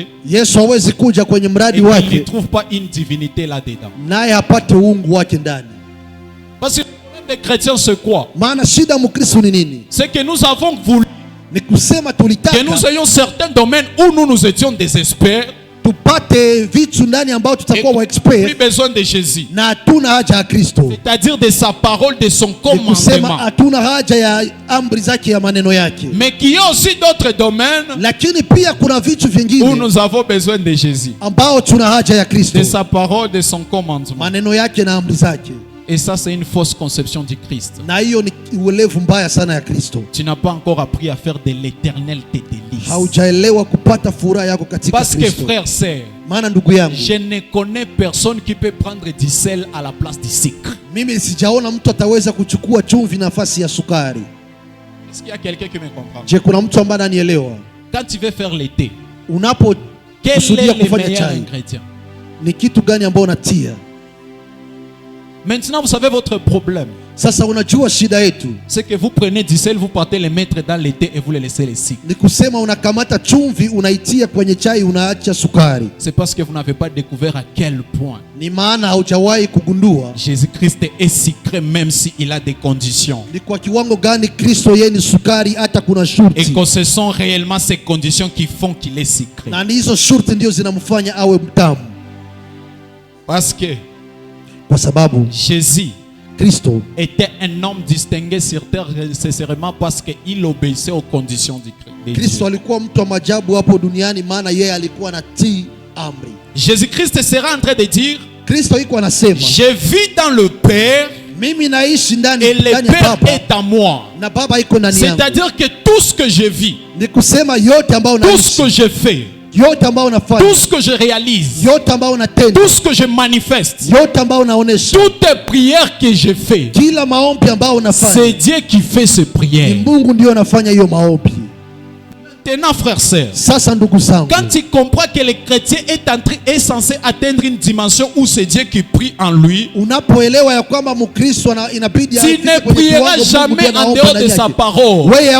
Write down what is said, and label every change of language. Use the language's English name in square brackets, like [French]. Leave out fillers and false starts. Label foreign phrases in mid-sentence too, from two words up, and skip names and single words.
[Swahili] Yesu hawezi kuja kwenye mradi wake. wake. [French] Il ne trouve pas une divinité là-dedans. [Swahili] Naye hapate uungu wake ndani. [French] Parce que le problème des chrétiens c'est quoi? [Swahili] Maana shida Mkristo ni nini? [French] C'est que nous avons voulu [Swahili] ni kusema tulitaka [French] que nous ayons certains domaines où nous étions des experts. [Swahili] Tupate vitu ndani ambao tutakuwa wa expert. [French] Plus besoin de Jésus. [Swahili] Na hatuna haja ya Kristo. [French] C'est-à-dire de sa parole, de son commandement. [Swahili] Kusema hatuna haja ya amri zake ya maneno yake. [French] Mais qu'il y a aussi d'autres domaines. [Swahili] Lakini pia kuna vitu vingine [French] où nous avons besoin de Jésus. [Swahili] Ambao tuna haja ya Kristo. [French] De sa parole, de son commandement. [Swahili] Maneno yake na amri zake. [French] Et ça c'est une fausse conception du Christ. [Swahili] Na hiyo ni uelevu mbaya sana ya Kristo. [French] Tu n'as pas encore appris à faire de l'Éternel tes délices. [Swahili] Haujaelewa kupata furaha yako katika Kristo. [French] Parce que frère, sœur, [Swahili] maana ndugu yangu, [French] je ne connais personne qui peut prendre du sel à la place du sucre. [Swahili] Mimi sijaona mtu ataweza kuchukua chumvi nafasi ya sukari. [French] Est-ce qu'il y a quelqu'un qui me comprend? [Swahili] Je, kuna mtu ambaye ananielewa? [French] Quand tu veux faire le thé, [Swahili] unapo kusudia kufanya chai, ni kitu gani ambao unatia? [French] Maintenant, vous savez votre problème. [Swahili] Sasa unajua shida yetu. [French] C'est que vous prenez du sel, vous partez le mettre dans le thé et vous le laissez le sucre. [Swahili] Ni kusema unakamata chumvi unaitia kwenye chai unaacha sukari. [French] C'est parce que vous n'avez pas découvert à quel point. [Swahili] Ni maana haujawahi kugundua [French] Jésus-Christ est sucré même si il a des conditions. [Swahili] Ni kwa kiwango gani Kristo yeye ni sukari hata kuna shurti. [French] Et que ce sont réellement ces conditions qui font qu'il est sucré. [Swahili] Na hizo shurti ndio zinamfanya awe mtamu. [French] Parce que [Swahili] kwa sababu [French] Jésus [Swahili] Kristo [French] était un homme distingué sur terre nécessairement parce qu'il obéissait aux conditions du Christ. [Swahili] Kristo alikuwa mtu wa maajabu hapo duniani maana yeye alikuwa anatii amri. [French] Jésus-Christ sera en train de dire, [Swahili] Kristo yuko anasema, [French] je vis dans le Père [Swahili] mimi naishi ndani [French] et le Père est en moi. [Swahili] Na Baba iko ndani yangu. [French] C'est-à-dire que tout ce que je vis, [Swahili] ni kusema yote ambayo [French] tout ce que je fais, tout ce que je réalise, tout ce que je manifeste, toutes les prières que je fais, c'est Dieu qui fait ces prières. Maintenant, frère, sœur, quand tu comprends que le chrétien est censé atteindre une dimension où c'est Dieu qui prie en lui, tu ne prieras jamais en dehors de sa parole.